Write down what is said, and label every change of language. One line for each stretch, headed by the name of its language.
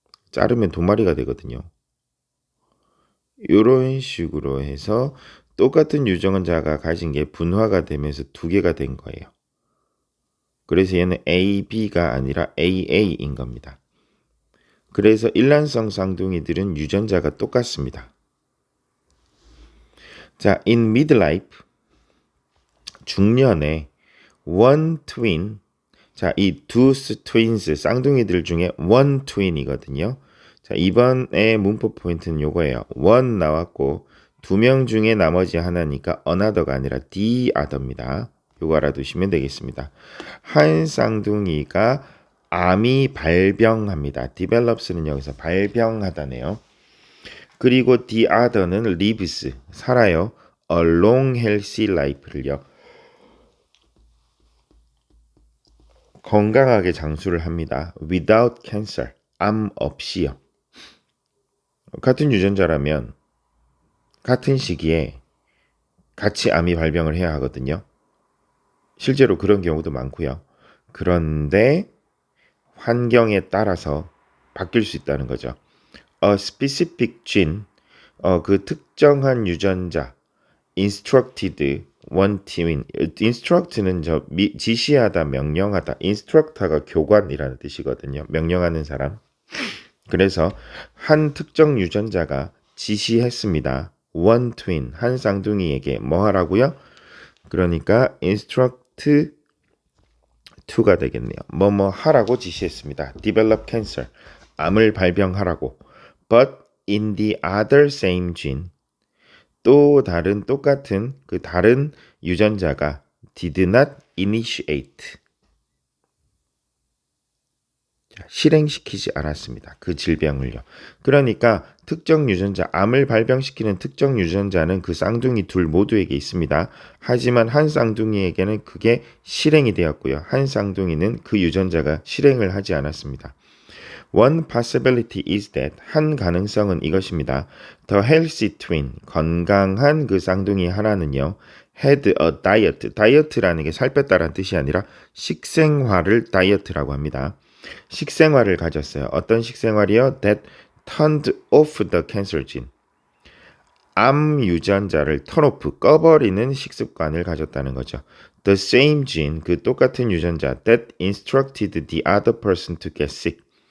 Korean: 자르면 2마리가 되거든요. 이런 식으로 해서 똑같은 유전자가 가진 게 분화가 되면서 2개가 된 거예요. 그래서 얘는 A, B가 아니라 AA인 겁니다. 그래서 일란성 쌍둥이들은 유전자가 똑같습니다. 자,
English: in midlife,
Korean: 중년에
English: one twin,
Korean: 자, 이 two twins, 쌍둥이들 중에 one twin이거든요. 자, 이번에 문법 포인트는 요거예요. one 나왔고 2명 중에 나머지 하나니까 another가 아니라 the other입니다. 요거 알아두시면 되겠습니다. 한 쌍둥이가 암이 발병합니다. develops는 여기서 발병하다네요. 그리고
English: the other
Korean: 는 lives, 살아요.
English: a long healthy life를요.
Korean: 건강하게 장수를 합니다.
English: without cancer,
Korean: 암 없이요. 같은 유전자라면 같은 시기에 같이 암이 발병을 해야 하거든요. 실제로 그런 경우도 많고요. 그런데 환경에 따라서 바뀔 수 있다는 거죠.
English: A specific gene,
Korean: 그 특정한 유전자,
English: instructed one twin.
Korean: instruct는 지시하다, 명령하다. instructor가 교관이라는 뜻이거든요. 명령하는 사람. 그래서 한 특정 유전자가 지시했습니다. one twin, 한 쌍둥이에게 뭐 하라고요? 그러니까 instruct to가 되겠네요. 뭐뭐 하라고 지시했습니다.
English: develop cancer,
Korean: 암을 발병하라고.
English: But in the other same gene,
Korean: 또 다른 똑같은 그 다른 유전자가
English: did not initiate,
Korean: 실행시키지 않았습니다. 그 질병을요. 그러니까 특정 유전자, 암을 발병시키는 특정 유전자는 그 쌍둥이 둘 모두에게 있습니다. 하지만 한 쌍둥이에게는 그게 실행이 되었고요. 한 쌍둥이는 그 유전자가 실행을 하지 않았습니다.
English: One possibility is that,
Korean: 한 가능성은 이것입니다.
English: The healthy twin,
Korean: 건강한 그 쌍둥이 하나는요.
English: had a diet,
Korean: 다이어트라는 게 살 뺐다라는 뜻이 아니라 식생활을 다이어트라고 합니다. 식생활을 가졌어요. 어떤 식생활이요?
English: That turned off the cancer gene.
Korean: 암 유전자를 턴오프, 꺼버리는 식습관을 가졌다는 거죠.
English: The same gene,
Korean: 그 똑같은 유전자
English: that instructed the other person to get sick.